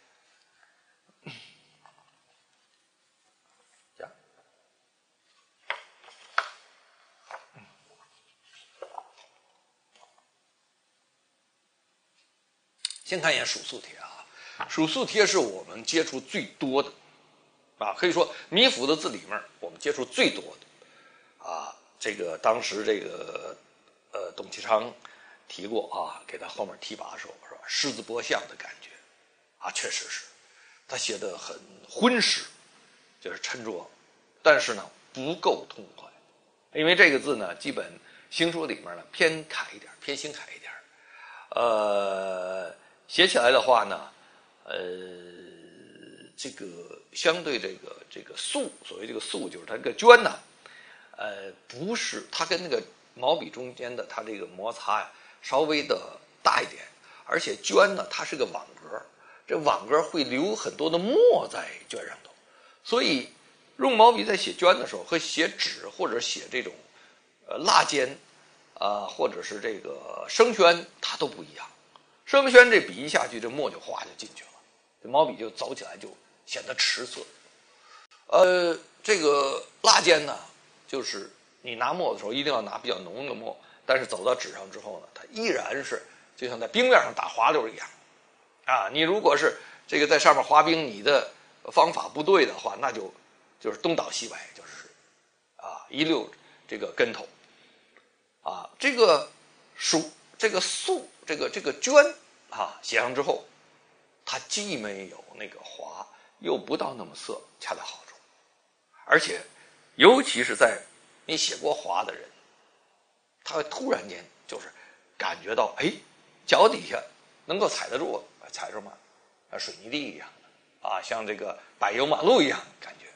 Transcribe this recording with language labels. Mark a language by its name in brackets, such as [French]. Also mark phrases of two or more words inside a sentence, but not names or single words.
[Chinese] 先看一眼蜀素帖啊，蜀素帖是我们接觸最多的可以說米芾的字裡面我們接觸最多的這個當時這個董其昌提過給他後面提拔的時候是吧，獅子搏象的感覺確實是他寫的很渾實，就是沉着，但是呢不夠痛快，因為這個字呢基本行書裡面呢偏楷一點，偏新楷一點，寫起来的話呢，这个相对这个素，所谓这个素就是它这个絹呢，不是它跟那個毛筆中間的它這個摩擦稍微的大一點，而且絹呢它是個網格，這網格會留很多的墨在絹上頭，所以用毛筆在寫絹的時候和寫紙或者寫這種蠟緘或者是這個生宣它都不一樣。生宣這筆一下去，這墨就畫就進去了，這毛筆就走起來就顯得遲澀。這個蠟緘呢，就是你拿墨的時候一定要拿比較濃的墨，但是走到紙上之後呢，它依然是就像在冰面上打滑溜一樣你如果是這個在上面滑冰，你的方法不對的話，那就是東倒西歪，就是一溜這個跟頭這個這個素這個絹寫上之後，它既沒有那個滑，又不到那麼澀，恰到好處。而且尤其是在你寫過滑的人，他會突然間就是感覺到腳底下能夠踩得住，踩着嘛水泥地一樣的像這個柏油馬路一樣的感覺。